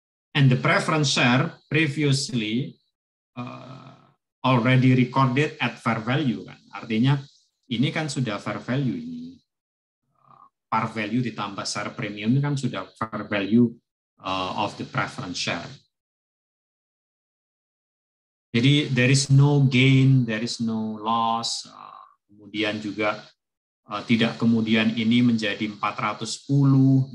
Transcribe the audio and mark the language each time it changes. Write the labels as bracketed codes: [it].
[en] And the preference share previously already recorded at fair value kan. [id] Artinya ini kan sudah fair value ini. [en] Par value [id] ditambah [en] share premium [id] ini kan sudah [en] fair value of the preference share. Jadi there is no gain, there is no loss. [id] Kemudian juga tidak kemudian ini menjadi 410.